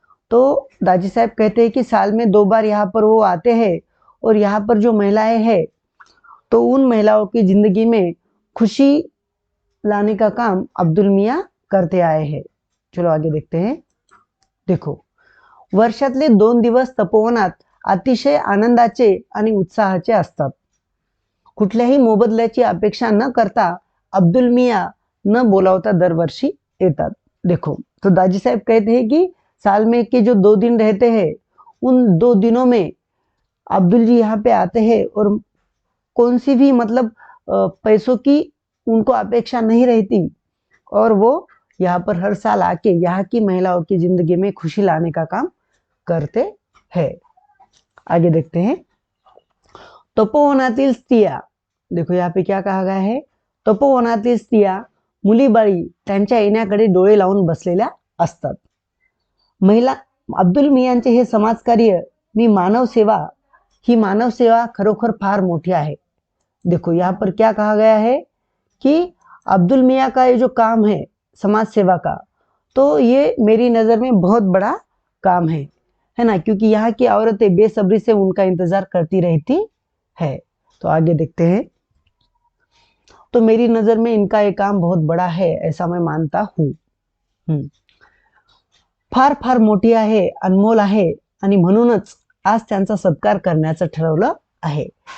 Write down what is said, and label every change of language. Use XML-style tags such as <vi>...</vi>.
<hi>तो दाजी साहब कहते हैं कि साल में 2 बार यहाँ पर वो आते हैं, और यहाँ पर जो महिलाएं हैं तो उन महिलाओं की जिंदगी में खुशी लाने का काम अब्दुल मियाँ करते आए हैं. चलो आगे देखते हैं. देखो,</hi> <mr>वर्षातले 2 दिवस तपोवनात अतिशय आनंदाचे आणि उत्साहाचे असतात. कुठल्याही मोबदल्याची अपेक्षा न करता अब्दुल मियाँ न बोलावता दरवर्षी येतात.</mr> <hi>देखो, तो दाजी साहब कहते हैं कि साल में के जो 2 दिन रहते हैं उन 2 दिनों में अब्दुल जी यहाँ पे आते हैं, और कौन सी भी मतलब पैसों की उनको अपेक्षा नहीं रहती, और वो यहाँ पर हर साल आके यहाँ की महिलाओं की जिंदगी में खुशी लाने का काम करते हैं. आगे देखते हैं.</hi> <mr>तपोवनातील स्त्रिया,</mr> <hi>देखो यहाँ पे क्या कहा गया है.</hi> <mr>तपोवनातील स्त्रिया मुलीबाळी त्यांच्या येण्याकडे डोळे लावून बसलेल्या असतात. महिला अब्दुल मियांचे हे समाजकार्य ही मानव सेवा खरोखर फार मोठी आहे.</mr> <hi>देखो, यहाँ पर क्या कहा गया है कि अब्दुल मियाँ का ये जो काम है समाज सेवा का, तो ये मेरी नज़र में बहुत बड़ा काम है ना, क्योंकि यहाँ की औरतें बेसब्री से उनका इंतजार करती रहती है. तो आगे देखते हैं. तो मेरी नज़र में इनका ये काम बहुत बड़ा है, ऐसा मैं मानता हूँ.</hi> <mr>फार फार मोठी आहे, अनमोल आहे, आणि म्हणूनच आज त्यांचा सत्कार करण्याचं ठरवलं आहे.</mr>